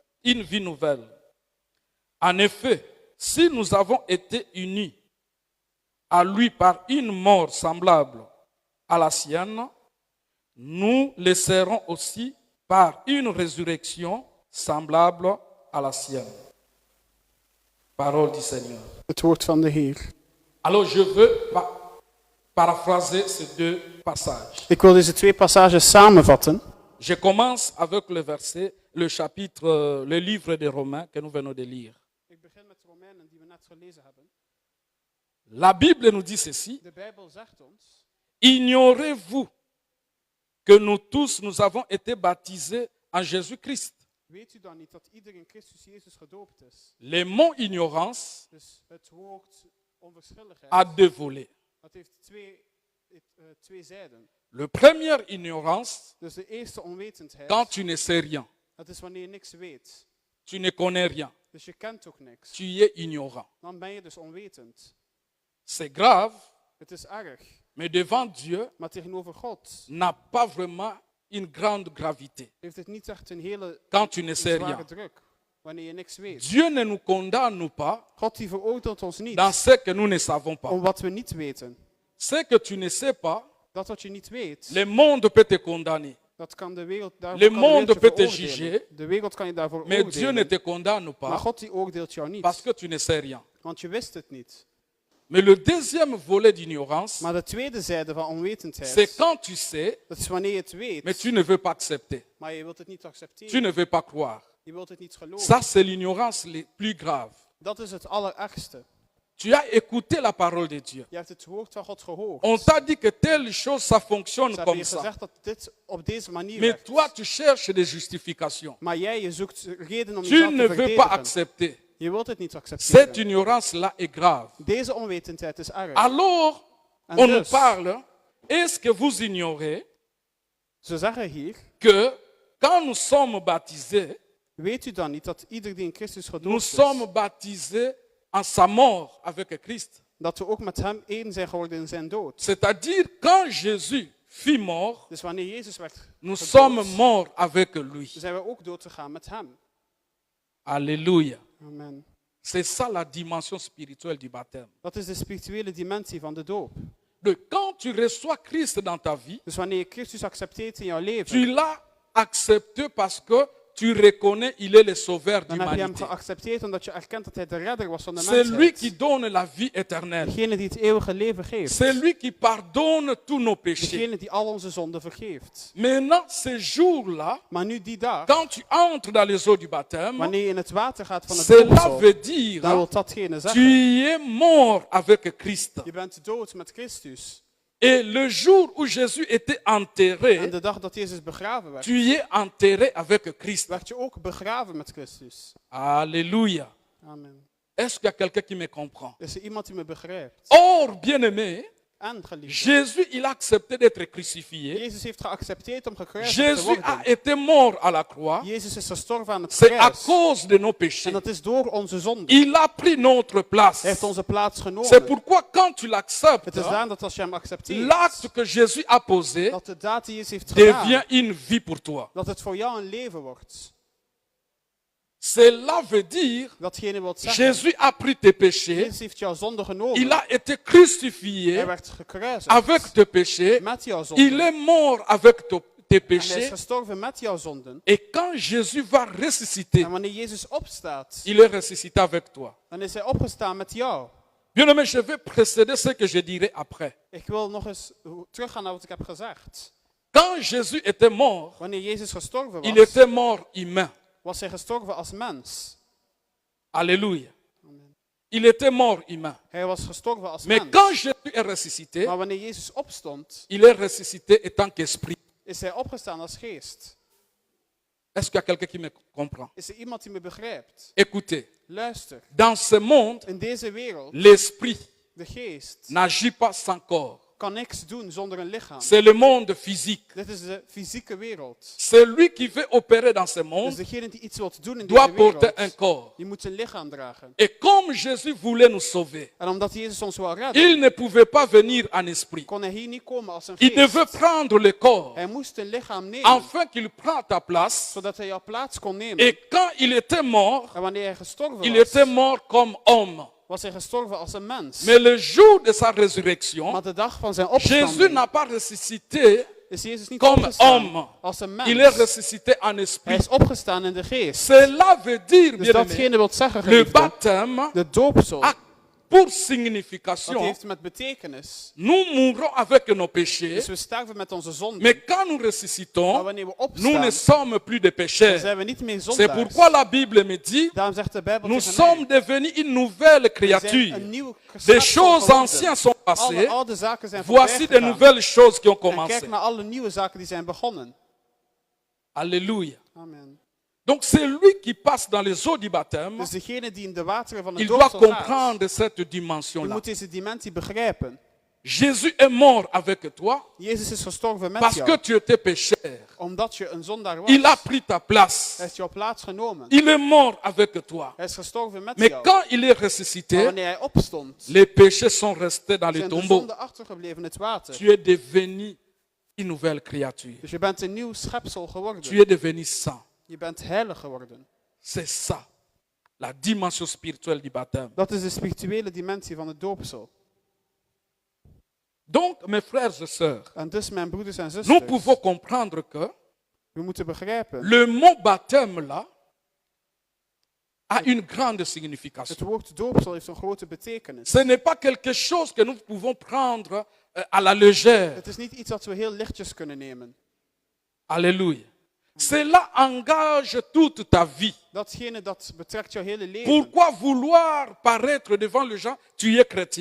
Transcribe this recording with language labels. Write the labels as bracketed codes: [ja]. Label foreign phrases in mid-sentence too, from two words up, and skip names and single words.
[fr] En effet, si nous avons été unis à lui par une mort semblable à la sienne, nous le serons aussi par une résurrection semblable à la sienne. Parole du Seigneur. [nl] Het woord van de Heer. [fr] Alors je veux paraphraser ces deux passages. [nl] Ik wil deze twee passages samenvatten. [fr] Je commence avec le verset, le chapitre, le livre des Romains que nous venons de lire. [nl] Ik begin met de Romeinen die we net gelezen hebben. [fr] La Bible nous dit ceci. [nl] De Bijbel zegt ons. [fr] Ignorez-vous que nous tous, nous avons été baptisés en Jésus-Christ. [nl] Weet u dan niet dat ieder in Christus Jezus gedoopt is? [fr] Le mot ignorance [nl] Dus het woord onverschilligheid, [fr] a deux volets. [nl] dat heeft twee zijden. [fr] Le première ignorance, [nl] Dus de eerste onwetendheid, [fr] quand tu ne sais rien, [nl] dat is wanneer je niks weet. [fr] tu ne connais rien, [nl] Dus je kent ook niks. [fr] tu es ignorant. [nl] Dan ben je dus onwetend. [fr] C'est grave, [nl] Het is erg. [fr] mais devant Dieu, [nl] Maar tegenover God [fr] n'a pas vraiment une grande gravité. [nl] heeft het niet echt een hele [fr] Quand tu ne sais [nl] zware [fr] rien. [nl] druk. Wanneer je niks weet. [fr] Dieu ne nous condamne pas [nl] God die veroordeelt ons niet [fr] dans ce que nous ne savons pas. [nl] om wat we niet weten. [fr] Ce que tu ne sais pas, [nl] Dat wat je niet weet, [fr] le monde peut te condamner. [nl] dat kan de wereld daarvoor [fr] Le [nl] kan de [fr] monde [nl] wereld je [fr] peut te [nl] veroordelen. [fr] juger, [nl] De wereld kan je daarvoor [fr] Mais Dieu ne [nl] oordelen. [fr] te condamne [nl] Maar [fr] pas [nl] God die oordeelt jou [fr] parce [nl] niet. [fr] que tu ne sais rien. [nl] Want je wist het niet. [fr] Mais le deuxième volet d'ignorance, [nl] Maar de tweede zijde van [fr] c'est [nl] onwetendheid, [fr] quand tu sais, [nl] dat is wanneer je het [fr] mais [nl] weet, [fr] tu ne veux pas accepter. [nl] maar je wilt het niet [fr] Tu [nl] accepteren. [fr] ne veux pas croire. [nl] Je wilt het niet geloven. [fr] Ça, c'est l'ignorance la plus grave. [nl] Dat is het allerergste. [fr] Tu as écouté la parole de Dieu. [nl] Je hebt het woord van God gehoord. [fr] On t'a dit que telle chose, ça fonctionne [nl] Ze hebben [fr] comme [nl] je [fr] ça. [nl] gezegd dat dit op deze manier [fr] Mais [nl] werkt. [fr] toi, tu cherches des justifications. [nl] Maar jij, je zoekt reden om [fr] Tu [nl] jezelf [fr] ne [nl] te [fr] veux pas [nl] verdedigen. [fr] accepter. [nl] Je wilt het niet [fr] Cette [nl] accepteren. [fr] ignorance-là est grave. [nl] Deze onwetendheid is erg. [fr] Alors, [nl] En [fr] on nous [nl] dus, [fr] parle, est-ce que vous ignorez [nl] ze zeggen hier, [fr] que quand nous sommes baptisés, [nl] weet u dan niet dat ieder die in Christus [fr] nous [nl] gedoopt is, [fr] sommes baptisés en sa mort avec Christ. [nl] dat we ook met hem één zijn geworden in zijn dood. [fr] C'est-à-dire, quand Jésus fut mort, [nl] Dus wanneer Jezus werd [fr] nous [nl] gedood, [fr] sommes morts avec lui. [nl] zijn we ook dood gegaan met hem. [fr] Alléluia. [nl] Amen. [fr] C'est ça la dimension spirituelle du baptême. [nl] Dat is de spirituele dimensie van de doop. [fr] Donc, quand tu reçois Christ dans ta vie, [nl] Dus wanneer je Christus accepteert in jouw [fr] tu [nl] leven, [fr] l'as accepté parce que tu reconnais il est le sauveur [nl] Dan heb je hem [fr] d'humanité. [nl] geaccepteerd omdat je erkent dat hij de redder was van de [fr] C'est lui qui [nl] mensheid. [fr] donne la vie éternelle. [nl] Degene die het eeuwige leven geeft. [fr] C'est lui qui pardonne tous nos péchés. [nl] Degene die al onze zonden vergeeft. [fr] Maintenant, ce jour-là, [nl] Maar nu die dag, [fr] quand tu entres dans les eaux du baptême, [nl] wanneer je in het water gaat van het [fr] cela [nl] doopsel, [fr] veut dire [nl] dan wil datgene [fr] tu [nl] zeggen, [fr] es mort avec Christ. [nl] je bent dood met Christus. [fr] Et le jour où Jésus était [nl] En [fr] enterré, [nl] de dag dat Jezus begraven werd, [fr] tu es enterré avec Christ. [nl] werd je ook begraven met Christus. [fr] Alléluia. [nl] Amen. [fr] Est-ce qu'il y a quelqu'un qui me comprend? [nl] Is er iemand die me begrijpt? [fr] Or, bien-aimé, [nl] En geliefde, [fr] Jésus, il a accepté d'être crucifié. [nl] Jezus heeft geaccepteerd om gekruisigd te [fr] Jésus a [nl] worden. [fr] été mort à la croix. [nl] Jezus is gestorven aan het [fr] C'est à [nl] kruis. [fr] cause de nos [nl] En [fr] péchés. [nl] dat is door onze zonde. [fr] Il a pris notre place. [nl] Hij heeft onze plaats [fr] C'est [nl] genomen. [fr] pourquoi quand tu [nl] Het [fr] l'acceptes, [nl] is daarom dat als je hem accepteert, [fr] l'acte que Jésus a posé [nl] dat de daad die Jezus heeft [fr] devient [nl] gedaan, [fr] une vie pour toi. [nl] dat het voor jou een leven wordt. [fr] Cela veut dire, [nl] Datgene wil zeggen, [fr] Jésus a pris tes péchés, [nl] Jezus heeft jouw zonde genomen. [fr] il a été crucifié [nl] Hij werd gekruisigd [fr] avec tes péchés, [nl] met jouw [fr] il [nl] zonden. [fr] est mort avec tes [nl] En hij is [fr] péchés. [nl] gestorven met jouw zonden. [fr] Et quand Jésus va ressusciter, [nl] En wanneer Jezus opstaat, [fr] il est ressuscité avec toi. [nl] dan is hij opgestaan met jou. [fr] Bien-aimé, je vais précéder ce que je dirai après. [nl] Ik wil nog eens teruggaan naar wat ik heb gezegd. [fr] Quand Jésus était mort, [nl] Wanneer Jezus gestorven [fr] il [nl] was, [fr] était mort humain. [nl] was hij gestorven als mens. [fr] Alléluia. Il était mort humain. [nl] Hij was gestorven als [fr] Mais [nl] mens. [fr] quand Jésus est ressuscité, [nl] Maar wanneer Jezus opstond, [fr] il est ressuscité en tant qu'esprit. [nl] is hij opgestaan als geest. [fr] Est-ce qu'il y a quelqu'un qui me comprend? [nl] Is er iemand die me begrijpt? [fr] Écoutez, [nl] Luister, [fr] dans ce monde, [nl] in deze wereld, [fr] l'esprit [nl] de geest [fr] n'agit pas sans corps. [nl] kan niks doen zonder een lichaam. [fr] C'est le monde physique. [nl] Dit is de fysieke wereld. [fr] Celui qui veut opérer dans ce [nl] Dus [fr] monde [nl] degene die iets wilt doen in [fr] doit [nl] deze [fr] porter un [nl] wereld, [fr] corps. [nl] die moet een lichaam dragen. [fr] Et comme Jésus voulait nous sauver, [nl] En omdat Jezus ons wil redden, [fr] il ne pouvait pas venir en esprit. [nl] kon hij hier niet komen als een [fr] Il devait [nl] geest. [fr] prendre le corps [nl] Hij moest een lichaam nemen, [fr] afin qu'il prenne ta place. [nl] zodat hij jouw plaats kon nemen. [fr] Et quand il était mort, [nl] En wanneer hij gestorven [fr] il [nl] was, [fr] était mort comme homme. [nl] was hij gestorven als een mens. [fr] Mais le jour de sa résurrection, [nl] Maar de dag van zijn [fr] Jésus [nl] opstanding [fr] n'a pas ressuscité [nl] is Jezus niet [fr] comme [nl] opgestaan [fr] homme. [nl] als een [fr] Il est [nl] mens. [fr] ressuscité en [nl] Hij [fr] esprit. [nl] is opgestaan in de geest. [fr] Cela veut dire, [nl] Dus [fr] bien-aimé, [nl] datgene wil zeggen, [fr] le [nl] geliefde, [fr] baptême [nl] de doopsel, [fr] a pour [nl] dat [fr] signification, [nl] heeft met betekenis. [fr] nous mourrons avec nos péchés, [nl] Dus we sterven met onze zonden. [fr] mais quand nous [nl] Maar [fr] ressuscitons, [nl] wanneer we [fr] nous ne [nl] opstaan, [fr] sommes plus des [nl] dan [fr] pécheurs. [nl] zijn we niet meer [fr] C'est [nl] zondaars. [fr] pourquoi la Bible me dit, [nl] Daarom zegt de Bijbel [fr] nous [nl] tegen mij, [fr] sommes devenus une nouvelle [nl] we zijn [fr] créature. [nl] een nieuw [fr] Des [nl] schepsel [fr] choses [nl] geworden. [fr] anciennes sont [nl] Alle [fr] passées. [nl] oude zaken zijn [fr] Voici [nl] voorbij [fr] de [nl] gegaan. [fr] nouvelles choses qui ont [nl] En [fr] commencé. [nl] kijk naar alle nieuwe zaken die zijn begonnen. [fr] Alléluia. [nl] Amen. [fr] Donc c'est lui qui passe dans les eaux du baptême. [nl] Dus degene die in de wateren van [fr] Il [nl] het [fr] doit [nl] doopsel gaat, [fr] comprendre cette [nl] die [fr] dimension-là. [nl] moet deze dimensie begrijpen. [fr] Jésus est mort avec toi [nl] Jezus is gestorven met [fr] parce que [nl] jou, [fr] tu étais pécheur. [nl] omdat je een zondaar was. [fr] Il a pris ta [nl] Hij [fr] place. [nl] heeft jouw plaats genomen. [fr] Il est mort avec toi. [nl] Hij is gestorven met [fr] Mais [nl] jou. [fr] quand il est [nl] Maar [fr] ressuscité, [nl] wanneer hij opstond, [fr] les péchés sont restés dans les [nl] zijn de [fr] tombeaux. [nl] zonden achtergebleven in het water. [fr] Tu es devenu une nouvelle créature. [nl] Dus je bent een nieuw schepsel [fr] Tu [nl] geworden. [fr] es devenu saint. [nl] Je bent heilig geworden. [fr] C'est ça, la dimension spirituelle du baptême. [nl] Dat is de spirituele dimensie van het doopsel. [fr] Donc, mes frères et sœurs, [nl] En dus, mijn broeders en [fr] nous [nl] zusters, [fr] pouvons comprendre que [nl] we moeten begrijpen, [fr] le mot baptême là a une grande signification. [nl] het woord doopsel heeft een grote betekenis. [fr] Ce n'est pas quelque chose que nous pouvons prendre à la légère. [nl] Het is niet iets dat we heel lichtjes kunnen nemen. [fr] Alléluia. Cela engage toute ta vie. [nl] Datgene dat betrekt jouw hele leven. [fr] Pourquoi vouloir paraître devant les gens, tu es chrétien,